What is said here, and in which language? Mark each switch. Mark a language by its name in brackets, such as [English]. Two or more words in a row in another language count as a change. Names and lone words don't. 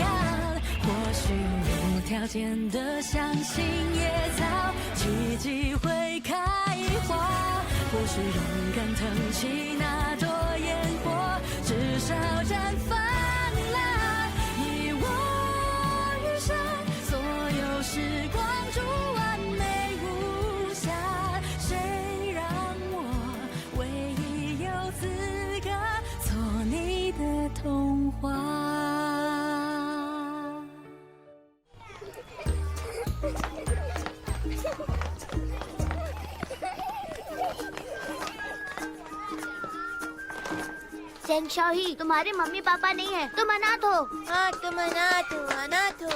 [Chinese] 或许无条件的相信野草奇迹会开花，或许勇敢腾起那朵烟火，至少绽放啦。一我余生，所有时光中完美无瑕，谁让我唯一有资格做你的童话。 [Hindi] चैंग शाही, तुम्हारे मम्मी पापा नहीं है, तुम अनाथ हो। हाँ तुम अनाथ हो।